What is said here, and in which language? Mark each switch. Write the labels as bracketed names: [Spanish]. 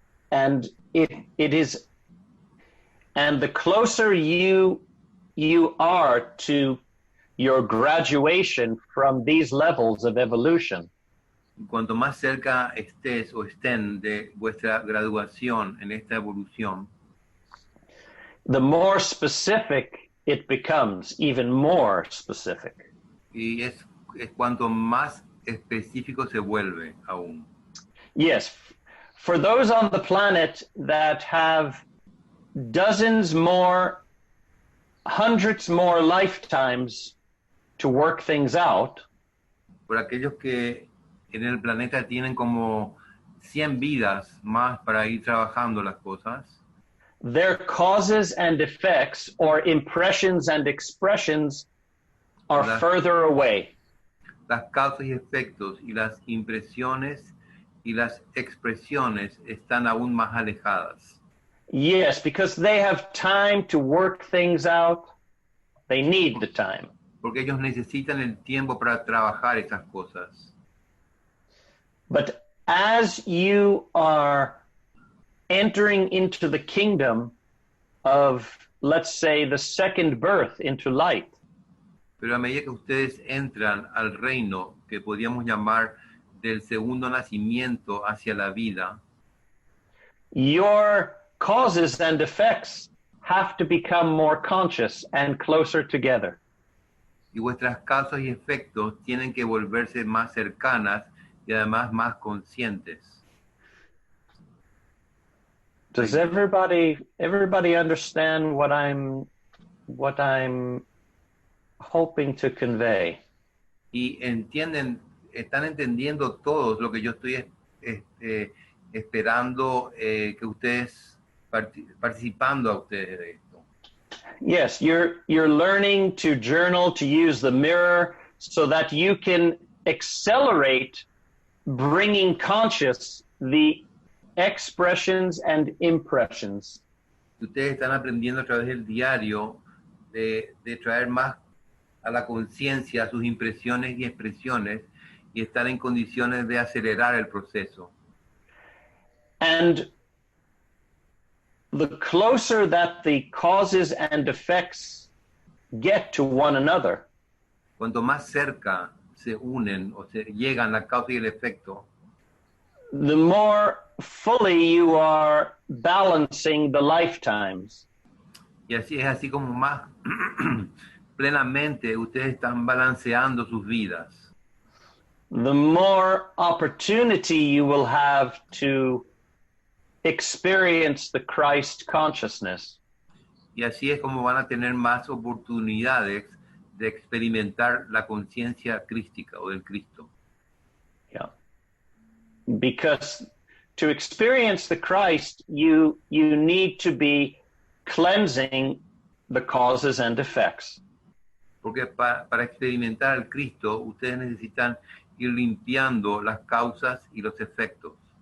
[English] And the closer you are to your graduation from these levels of evolution, [Spanish] Cuanto más cerca estés o estén de vuestra graduación en esta evolución, [English] the more specific it becomes, even more specific. [Spanish] y es cuanto más específico se vuelve aún. [English] Yes, for those on the planet that have dozens more, hundreds more lifetimes to work things out, [Spanish] Por aquellos que en el planeta tienen como 100 vidas más para ir trabajando las cosas, [English] their causes and effects or impressions and expressions are further away. [Spanish] las causas y efectos y las impresiones y las expresiones están aún más alejadas. [English] Yes, because they have time to work things out. They need the time. [Spanish] Porque ellos necesitan el tiempo para trabajar esas cosas. [English] But as you are entering into the kingdom of, let's say, the second birth into light, [Spanish] Pero a medida que ustedes entran al reino que podríamos llamar del segundo nacimiento hacia la vida, [English] your causes and effects have to become more conscious and closer together. [Spanish] y vuestras causas y efectos tienen que volverse más cercanas y además más conscientes. [English] Does everybody understand what I'm hoping to convey? [Spanish] Y están entendiendo todos lo que yo estoy esperando que ustedes, participando a ustedes de esto. [English] Yes, you're learning to journal, to use the mirror so that you can accelerate bringing conscious the expressions and impressions. [Spanish] Ustedes están aprendiendo a través del diario de traer más a la conciencia sus impresiones y expresiones y estar en condiciones de acelerar el proceso. [English] And the closer that the causes and effects get to one another, [Spanish] Cuanto más cerca se unen o se llegan la causa y el efecto, [English] the more fully you are balancing the lifetimes. [Spanish] y así es así como más plenamente ustedes están balanceando sus vidas. [English] The more opportunity you will have to experience the Christ consciousness. [Spanish] Y así es como van a tener más oportunidades de experimentar la conciencia crística o del Cristo. [English] Yeah. Because to experience the Christ, you need to be cleansing the causes and effects. [Spanish] Porque para experimentar al Cristo, ustedes necesitan ir limpiando las causas y los efectos.